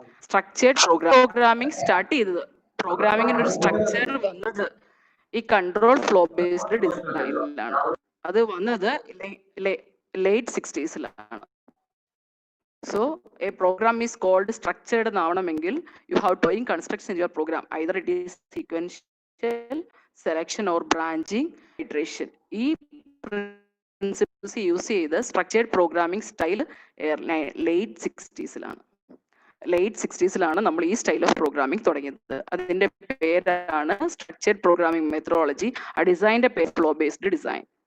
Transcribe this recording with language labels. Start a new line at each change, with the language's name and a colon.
Malayalam: Structured programming start ചെയ്തത്, പ്രോഗ്രാമിങ്ങിന്റെ ഒരു structure വന്നത് ഈ കൺട്രോൾ ഫ്ലോ ബേസ്ഡ് ഡിസൈനിലാണ്. അത് വന്നത് late 60s.
English: So a program is called structured എന്നാവണമെങ്കിൽ you have to construct in your program. Either it is sequential, selection or branching, iteration.
Malayalam: ഈ principles use ചെയ്ത് structured programming style late 60s. late 60s നമ്മൾ ഈ style of programming തുടങ്ങിയത്. അതിന്റെ പേരാണ് structured programming methodology. ആ ഡിസൈനിന്റെ പേര് ഫ്ലോ ബേസ്ഡ് ഡിസൈൻ.